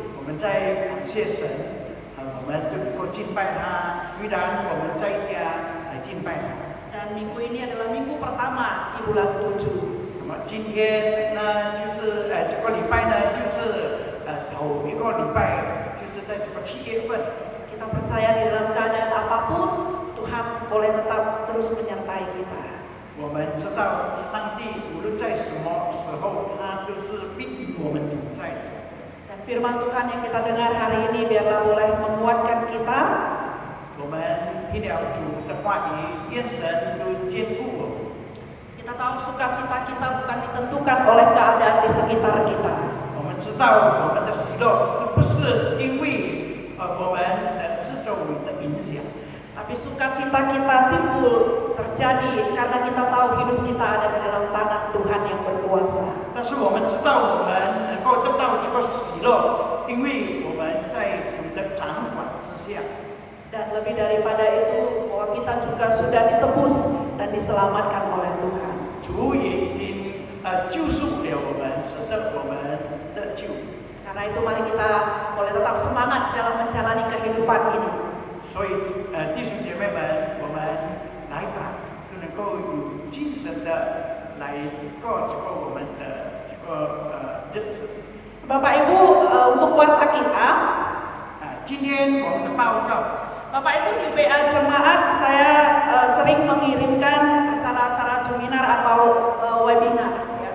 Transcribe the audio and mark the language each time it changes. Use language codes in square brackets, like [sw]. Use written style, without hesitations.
[zh] 我们在感谢神，我们都能够敬拜他。虽然我们在家来敬拜他。 [id] Dan minggu ini adalah minggu pertama di bulan 7. [zh] 那么今天呢，就是这个礼拜呢，就是头一个礼拜，就是在这个7月份。 [id] Kita percaya di dalam keadaan apapun Tuhan boleh tetap terus menyertai kita. [zh] 我们知道上帝无论在什么时候，他都是必与我们同在的。 [id] Dan firman Tuhan yang kita dengar hari ini biarlah boleh menguatkan kita. [zh] 我们听了主的话语，愿神都坚固我们。 [id] Kita tahu sukacita kita bukan ditentukan oleh keadaan di sekitar kita. [zh] 我们知道我们的喜乐都不是因为我们的四周围的影响。 [id] Tapi sukacita kita timbul terjadi karena kita tahu hidup kita ada di dalam tangan Tuhan yang berkuasa. [zh] 但是我们知道我们能够得到这个喜乐，因为我们在主的掌管之下。 [id] Dan lebih daripada itu bahwa kita juga sudah ditebus dan diselamatkan oleh Tuhan. [zh] 主也已经救赎了我们，使得我们得救。 [id] Karena itu mari kita boleh tetap semangat dalam menjalani kehidupan ini. [zh] 所以弟兄姐妹们，我们来吧，就能够有精神的来过这个我们的这个日子。 [id] Bapak Ibu, untuk warta kita, [zh] 今天我们的报告。 [id] Bapak Ibu di WA Jemaat saya sering mengirimkan acara-acara seminar atau webinar.